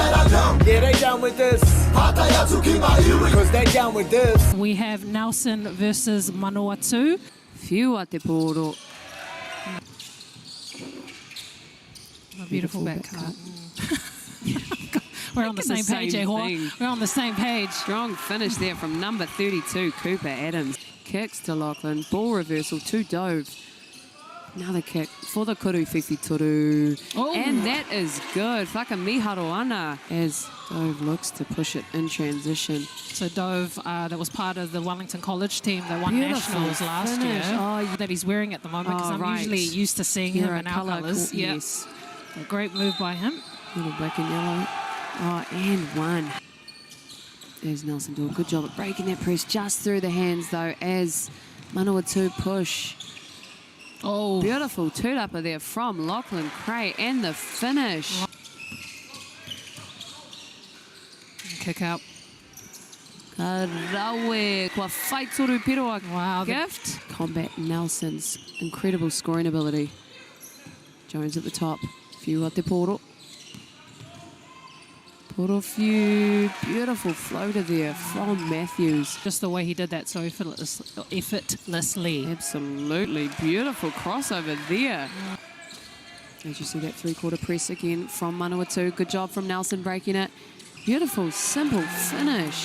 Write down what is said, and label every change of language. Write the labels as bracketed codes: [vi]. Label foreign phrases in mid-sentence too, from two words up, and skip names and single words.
[en] Yeah, they down with this. Because they down with this. We have Nelson versus Manawatu. [mi] Whiua te pōro. [en] A beautiful back cut. We're on the same page, eh, Hoa? We're on the same page. Strong finish there from number 32, Cooper Adams. Kicks to Lachlan. Ball reversal to Dove. Another kick for the [mi] kuru whiwhi toru. [en] Oh. And that is good. [mi] Whakamiharo ana [en] as Dove looks to push it in transition. So Dove, that was part of the Wellington College team that won Beautiful nationals last finish. year. Oh, that he's wearing at the moment because I'm right. usually used to seeing him in our colours. Yep. Yes. A great move by him. Little black and yellow. Oh, and one. There's Nelson do a good job at breaking that press just through the hands though as Manawatu push. Oh, Beautiful two-upper there from Lachlan Cray and the finish. kick out. [mi] Rawe, kua whai toru piroa. [en] Wow. Gift. Combat Nelson's incredible scoring ability. Jones at the top. [mi] Whiua te pōro. Pōro Whiu. [en] Beautiful floater there from Matthews. Just the way he did that so effortlessly. Absolutely beautiful crossover there. As you see that three-quarter press again from Manawatu. Good job from Nelson breaking it. Beautiful, simple finish.